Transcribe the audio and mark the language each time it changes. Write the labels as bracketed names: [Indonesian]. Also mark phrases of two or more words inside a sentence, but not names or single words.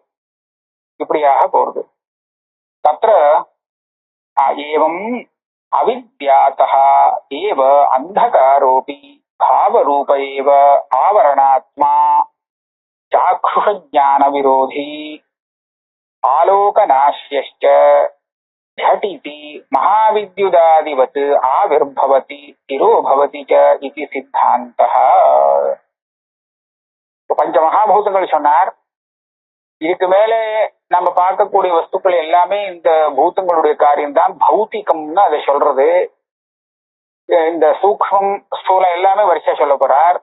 [Tamil] இப்படியாக போறது. [Sanskrit] तत्र एवम् अविद्यातः एव अन्धकारोऽपि भावरूप एव आवरणात्मा चाक्षुषज्ञान विरोधी ஆலோகநாஷ்யश्च झटिति महाविद्युदादिवत् आविर्भवति तिरो भवति च इति सिद्धान्तः. [Tamil] பஞ்ச மகாபூதங்கள் சொன்னார். இதுக்கு மேலே நம்ம பார்க்கக்கூடிய வஸ்துக்கள் எல்லாமே இந்த பூதங்களுடைய காரியம்தான். பௌத்திகம்னு அதை சொல்றது. இந்த சூக்ஷ்மம் ஸ்தூலம் எல்லாமே வரிசையா சொல்ல போறார்.